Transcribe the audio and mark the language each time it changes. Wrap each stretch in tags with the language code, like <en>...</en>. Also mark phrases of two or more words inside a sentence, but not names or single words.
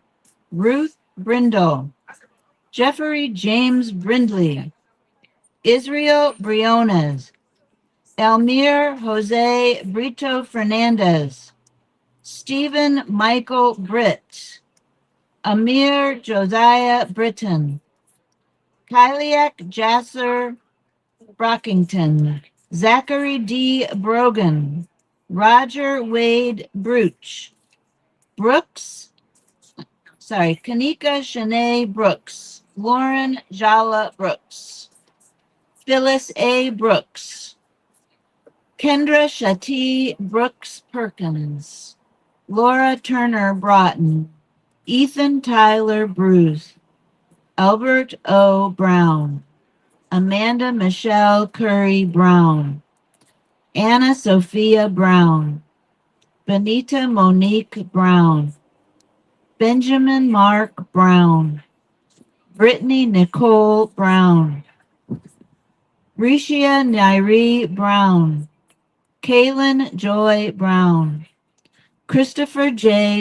<en>Ruth Brindle, Jeffrey James Brindley, Israel Briones, Elmir Jose Brito Fernandez, Stephen Michael Britt, Amir Josiah Britton, Kyliak Jasser Brockington, Zachary D. Brogan, Roger Wade Brooch, Kanika Shanae Brooks, Lauren Jala Brooks, Phyllis A. Brooks, Kendra Shatee Brooks Perkins, Laura Turner Broughton, Ethan Tyler Bruce, Albert O. Brown, Amanda Michelle Curry Brown, Anna Sophia Brown, Benita Monique Brown, Benjamin Mark Brown, Brittany Nicole Brown, Risha Nairi Brown, Kaylin Joy Brown, Christopher J.</en>